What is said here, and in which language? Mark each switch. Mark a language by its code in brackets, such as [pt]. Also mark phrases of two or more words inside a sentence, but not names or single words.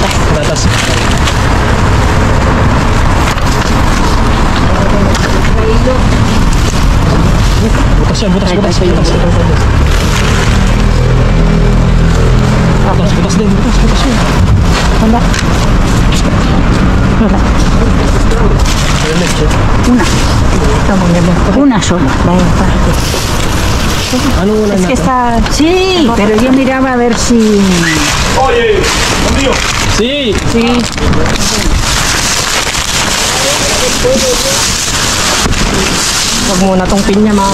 [tl] Patatas. Butas yan, butas. Butas din, butas yan. Wala. Wala. [es] Una. Estamos viendo. Una sola. Vaya, [tl] Anong ulan [es] es que [tl] natin? [es] está... Sí, pero yo miraba a ver si... Oye, amigo. Si! Sí. [tl] Huwag muna tong pinya, mga...